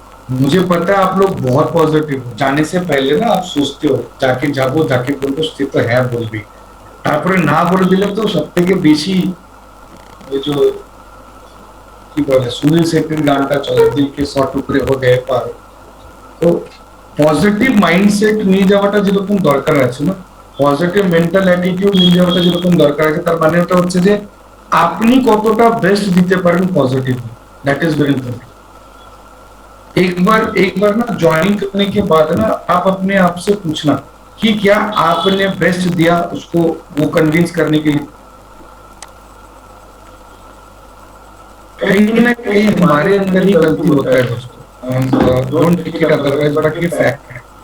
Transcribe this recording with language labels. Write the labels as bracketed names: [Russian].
[Hindi] मुझे पता है आप लोग बहुत पॉजिटिव हो, जाने से पहले ना आप सोचते हो, जाके जागो जाके बोलो तो है बोल भी, [Bangla] তারপরে না বলে দিলে তো সব থেকে বেশি ওই যে কি বলে সুনীল শেট্টির গানটা চলে, [Hindi] দিল কে 100 টুকরে हो गए पार। [Bangla] তো পজিটিভ মাইন্ডসেট নিয়ে যাওয়াটা যেরকম দরকার আছে না, পজিটিভ মেন্টাল অ্যাটিটিউড নিয়ে যাওয়াটা যেরকম দরকার আছে, তার মানে ওটা হচ্ছে যে আপনি কতটা বেস্ট দিতে পারেন positively, [English] That is very important. [Hindi] एक बार ना ज्वाइनिंग करने के बाद ना आप अपने आप से पूछना कि क्या आपने बेस्ट दिया उसको वो कन्विंस करने के लिए। कहीं ना कहीं हमारे अंदर ही गलती होता है दोस्तों, [English] don't take it otherwise, [Hindi] but ये फैक्ट है।